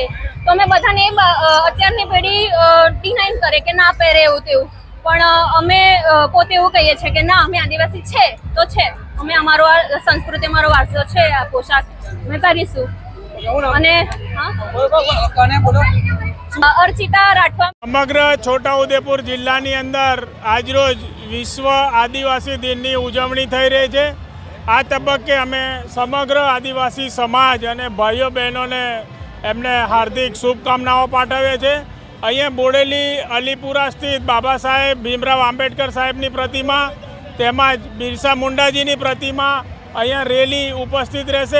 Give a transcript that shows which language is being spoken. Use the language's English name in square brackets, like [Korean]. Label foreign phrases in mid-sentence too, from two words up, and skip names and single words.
[Gujarati] તો અમે બધાને અત્યારની પેઢી ડિનાઇન કરે કે ના પહેરે એવું તેવું, પણ અમે પોતે એવું કહીએ છે કે ના અમે આદિવાસી છે તો છે। અમે અમારો સંસ્કૃતિ અમારો વારસો છે, આ પોશાક અમે પહેરીશું। અને અર્ચિતા રાઠવા। સમગ્ર છોટાઉદેપુર જિલ્લાની અંદર આજરોજ વિશ્વ આદિવાસી દિનની ઉજવણી થઈ રહી છે। આ તબક્કે અમે સમગ્ર આદિવાસી સમાજ અને ભાઈઓ બહેનોને એમને હાર્દિક શુભકામનાઓ પાઠવીએ છીએ। અહીંયા બોડેલી અલીપુરા સ્થિત બાબા સાહેબ ભીમરાવ આંબેડકર સાહેબની પ્રતિમા તેમજ બિરસા મુંડાજીની પ્રતિમા અહીંયા રેલી ઉપસ્થિત રહેશે।